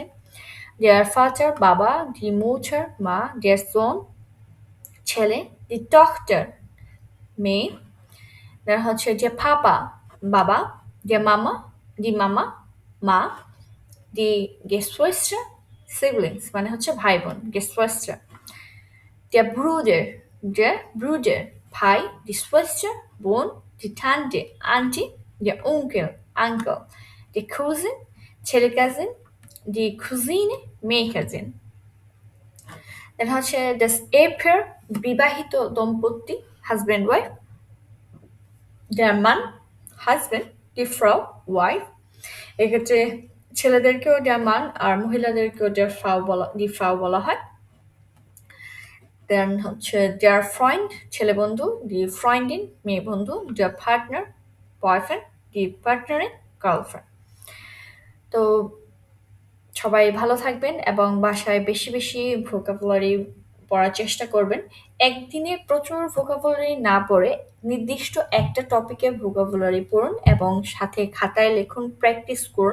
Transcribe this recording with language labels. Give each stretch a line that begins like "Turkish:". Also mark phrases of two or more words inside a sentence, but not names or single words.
German: der Vater বাবা, die Mutter মা, der Sohn ছেলে, die Tochter মেয়ে,
Bangla: দেন হচ্ছে যে পাপা বাবা, যে মামা,
German: die Mama
Bangla: মা,
German: die Geschwister
Bangla: siblings মানে হচ্ছে ভাই বোন Geschwister,
German: der Bruder
Bangla: ভাই,
German: die Schwester
Bangla: বোন,
German: die Tante
Bangla: আন্টি,
German: der Onkel
Bangla: uncle,
German: die Cousin
Bangla: ছেলে কাজিন,
German: die Cousine
Bangla: মেয়ে কাজিন। দেন হচ্ছে
German: das Ehepaar
Bangla: বিবাহিত দম্পতি
English: husband wife,
German: der Mann
Bangla: হাজব্যান্ড,
German: die Frau
Bangla: ওয়াইফ, এক্ষেত্রে ছেলেদেরকেও
German: der Mann
Bangla: আর মহিলাদেরকেও
German: die Frau
Bangla: বলা হয়। দেন হচ্ছে
German: der Freund
Bangla: ছেলে বন্ধু,
German: die Freundin
Bangla: মেয়ে বন্ধু,
German: der Partner
Bangla: বয়ফ্রেন্ড,
German: die Partnerin
Bangla: গার্লফ্রেন্ড। তো সবাই ভালো থাকবেন এবং বাসায় বেশি বেশি ভোকাবুলারি পড়ার চেষ্টা করবেন। একদিনে প্রচুর ভোকাবুলারি না পড়ে নির্দিষ্ট একটা টপিকের ভোকাবুলারি পড়ুন এবং সাথে খাতায় লিখুন, প্র্যাকটিস করুন।